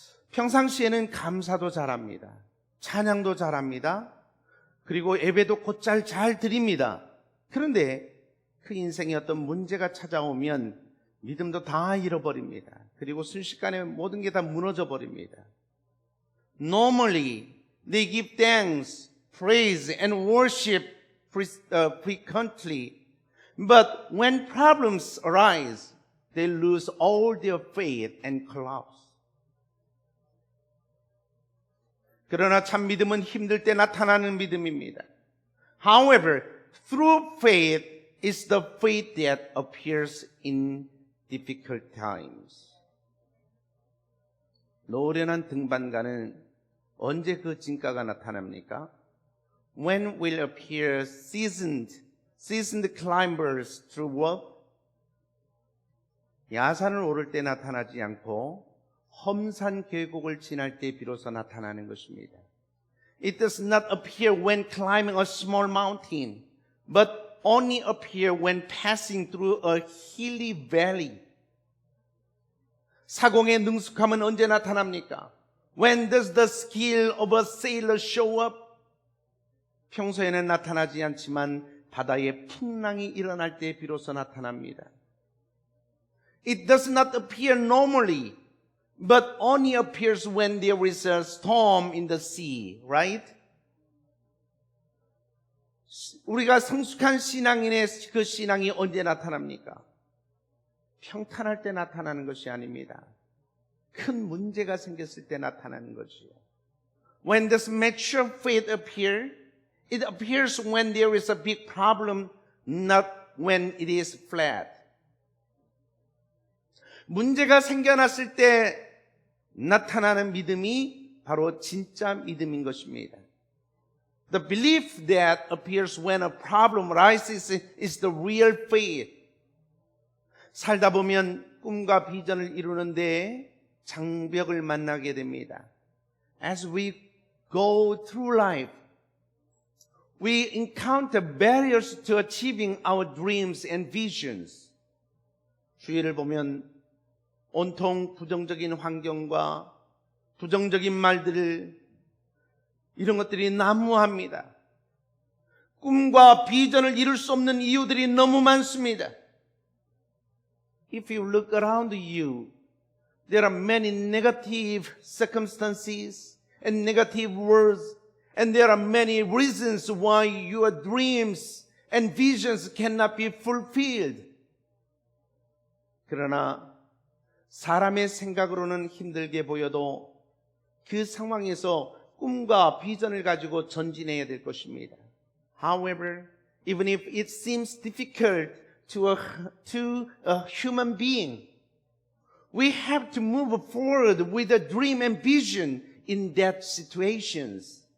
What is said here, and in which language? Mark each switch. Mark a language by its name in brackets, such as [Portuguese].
[Korean] 평상시에는 감사도 잘합니다. 찬양도 잘합니다. 그리고 예배도 곧잘 잘 드립니다. 그런데 그 인생에 어떤 문제가 찾아오면 믿음도 다 잃어버립니다. 그리고 순식간에 모든 게 다 무너져 버립니다. [English] Normally, they give thanks, praise, and worship frequently. But when problems arise, they lose all their faith and collapse. [Korean] 그러나 참 믿음은 힘들 때 나타나는 믿음입니다. [English] However, true faith is the faith that appears in difficult times. [Korean] 노련한 등반가는 언제 그 진가가 나타납니까? [English] When will appear seasoned climbers through work? [Korean] 야산을 오를 때 나타나지 않고 험산 계곡을 지날 때 비로소 나타나는 것입니다. [English] It does not appear when climbing a small mountain, but only appear when passing through a hilly valley. [Korean] 사공의 능숙함은 언제 나타납니까? [English] When does the skill of a sailor show up? [Korean] 평소에는 나타나지 않지만 바다에 풍랑이 일어날 때 비로소 나타납니다. [English] It does not appear normally, but only appears when there is a storm in the sea, right? [Korean] 우리가 성숙한 신앙인의 그 신앙이 언제 나타납니까? 평탄할 때 나타나는 것이 아닙니다. 큰 문제가 생겼을 때 나타나는 것이요. [English] When this mature faith appears, it appears when there is a big problem, not when it is flat. [Korean] 문제가 생겨났을 때 나타나는 믿음이 바로 진짜 믿음인 것입니다. [English] The belief that appears when a problem arises is the real faith. [Korean] 살다 보면 꿈과 비전을 이루는데 장벽을 만나게 됩니다. [English] As we go through life, we encounter barriers to achieving our dreams and visions. [Korean] 주위를 보면 온통 부정적인 환경과 부정적인 말들을 이런 것들이 난무합니다. 꿈과 비전을 이룰 수 없는 이유들이 너무 많습니다. [English] If you look around you, there are many negative circumstances and negative words, and there are many reasons why your dreams and visions cannot be fulfilled. [Korean] 그러나 사람의 생각으로는 힘들게 보여도 그 상황에서 꿈과 비전을 가지고 전진해야 될 것입니다. [English] However, even if it seems difficult to a human being, we have to move forward with a dream and vision in that situations.